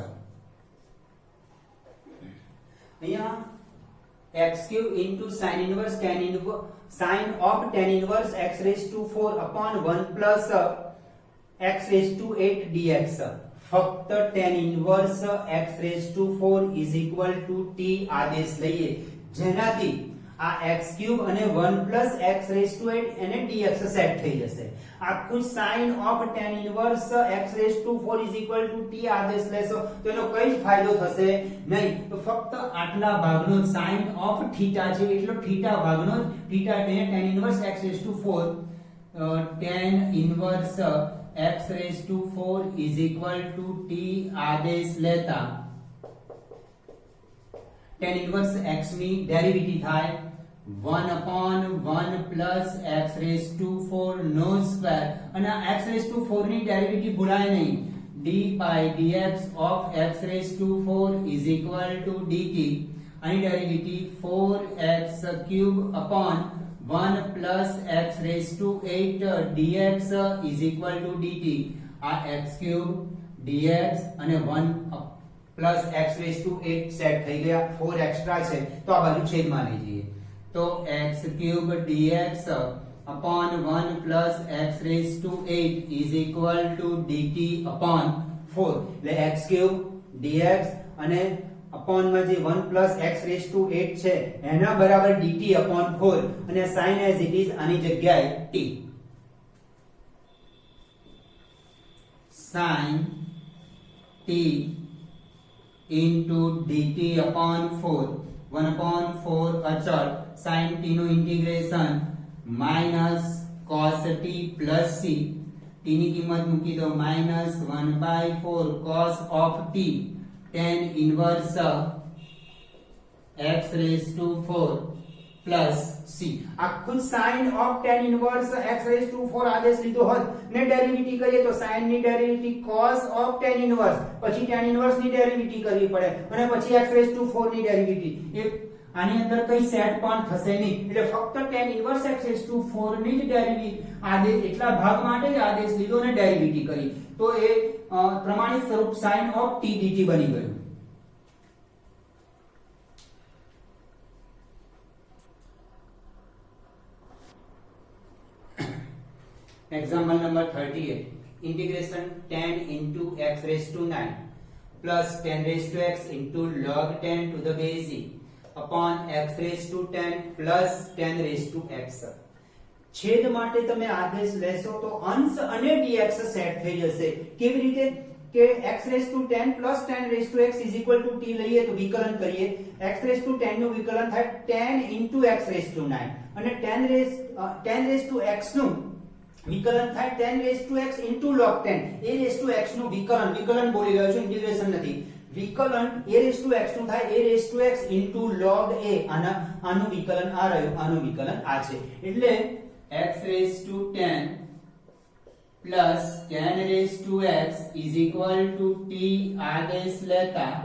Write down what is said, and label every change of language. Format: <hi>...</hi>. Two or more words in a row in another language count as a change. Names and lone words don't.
<en>અહીંયા x cube into sine inverse sine of tan inverse x raised to 4 upon 1 plus x raised to 8 dx ફક્ત tan inverse x raised to 4 is equal to t</en> <gu>આદેશ લઈએ જેનાથી આ</gu> <en>x cube અને 1 plus x raised to 8 અને dx</en> <gu>સેટ થઈ જશે આખું</gu> <en>sin of tan inverse x raised to 4 is equal to t</en> <gu>આદેશ લેશો તો એનો કઈ જ ફાયદો થશે નહીં તો ફક્ત આટલા ભાગનો</gu> <en>sin of θ</en> <gu>છે એટલો θ ભાગનો θ એટલે</gu> <en>tan inverse x raised to 4 tan inverse x raised to 4 is equal to t</en> <gu>આદેશ લેતા</gu> <en>tan inverse x</en> <gu>ની ડેરિવેટિવ થાય</gu> <en>1/1 plus x raised to 4 no square અને x raised to 4</en> <gu>ની ડેરિવેટિવ ભૂલાય નહીં</gu> <en>d by dx of x raised to 4 is equal to dt</en> <gu>આની ડેરિવેટિવ</gu> <en>4x cube upon 1 plus x raised to 8 dx is equal to dt આ x cube dx અને 1 plus x raised to 8</en> <gu>સેટ થઈ ગયા 4 એક્સ્ટ્રા છે તો આ બાજુ છેદમાં લઈ જઈએ तो</gu> <en>x cube dx upon 1 plus x raised to 8 is equal to dt upon 4 એટલે x cube dx અને upon</en> <gu>માં જે</gu> <en>1 plus x raised to 8</en> <gu>છે એના બરાબર</gu> <en>dt upon 4 અને sin as it is</en> <gu>આની જગ્યાએ</gu> <en>t sin t into dt upon 4 1/4 અચળ sin t</en> <gu>નું ઇન્ટિગ્રેશન</gu> <en>minus cos t plus c t</en> <gu>ની કિંમત મૂકી દો</gu> <en>-1/4 cos of t tan inverse x raised to 4 પ્લસ c આખું sin of tan inverse x raised to 4</en> <gu>આદેશ લીધો હોત ને ડેરિવેટિવ કરીએ તો sin ની ડેરિવેટિવ</gu> <en>cos of tan inverse</en> <gu>પછી</gu> <en>tan inverse</en> <gu>ની ડેરિવેટિવ કરવી પડે અને પછી</gu> <en>x raised to 4</en> <gu>ની ડેરિવેટિવ એ આની અંદર કઈ સેટ પણ થશે નહીં એટલે ફક્ત</gu> <en>tan inverse x raised to 4</en> <gu>ની જ ડેરિવેટિવ આદેશ એટલા ભાગ માટે જ આદેશ લીધો ને ડેરિવેટિવ કરી તો એ પ્રમાણિત સ્વરૂપ</gu> <en>sin of t dt</en> <gu>બની ગયું.</gu> <en>Example number 38. Integration tan into x raised to 9 plus tan raised to x into log tan to the base e upon x raised to 10 plus tan raised to x.</en> <gu>છેદ માટે તમે આદેશ લેશો તો અંશ અને dx સેટ થઈ જશે. કેવી રીતે કે</gu> <en>x raised to 10 plus tan raised to x is equal to t</en> <gu>લઈએ તો વિકલન કરીએ</gu> <en>x raised to 10</en> <gu>નું વિકલન થાય</gu> <en>10 into x raised to 9 અને 10 raised to x</en> <gu>નું વિકલન થાય</gu> <en>10 raised to x into log 10 a raised to x</en> <gu>નું વિકલન બોલી રહ્યો છું ઇન્ટિગ્રેશન નથી વિકલન</gu> <en>a raised to x</en> <gu>નું થાય</gu> <en>a raised to x into log a</en> <gu>આનું વિકલન આ રહ્યું આનું વિકલન આ છે એટલે</gu> <en>x raised to 10 plus 10 raised to x is equal to t</en> <gu>આદેશ લેતા</gu>